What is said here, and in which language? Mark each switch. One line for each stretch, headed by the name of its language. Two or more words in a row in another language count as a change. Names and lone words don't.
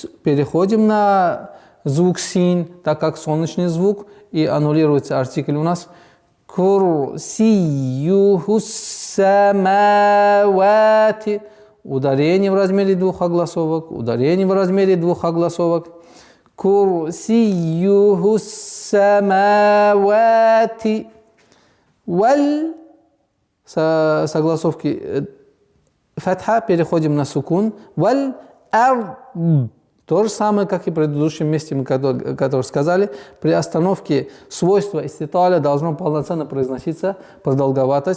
Russian: Переходим на звук син, так как солнечный звук, и аннулируется артикль у нас.
Arabic: كرسيه السماوات.
Russian: ударение в размере двух огласовок, ударение в размере двух огласовок.
Arabic: كرسيه السماوات وال.
Russian: С огласовки фатха переходим на сукун.
Arabic: وال ار.
Russian: То же самое, как и в предыдущем месте, мы который сказали. При остановке свойства иститаля должно полноценно произноситься продолговатость.